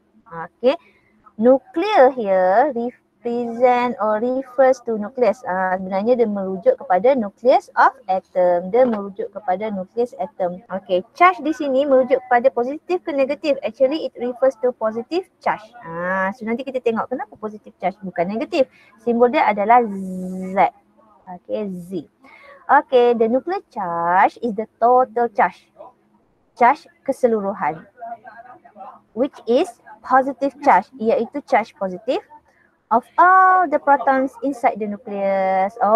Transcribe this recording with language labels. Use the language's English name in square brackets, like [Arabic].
[English] Okay, nuclear here represent or refers to nucleus. [Malay] Sebenarnya dia merujuk kepada [English] nucleus of atom. [Malay] Dia merujuk kepada nucleus atom. Okay, charge di sini merujuk kepada positif ke negatif. [English] Actually it refers to positive charge. So [Malay] nanti kita tengok kenapa [English] positive charge bukan negatif. [Malay] Simbol dia adalah Z. [English] Okay, Z. Okay, the nuclear charge is the total charge. [Malay] Charge keseluruhan. [English] Which is positive charge, [Malay] iaitu charge positif [English] of all the protons inside the nucleus.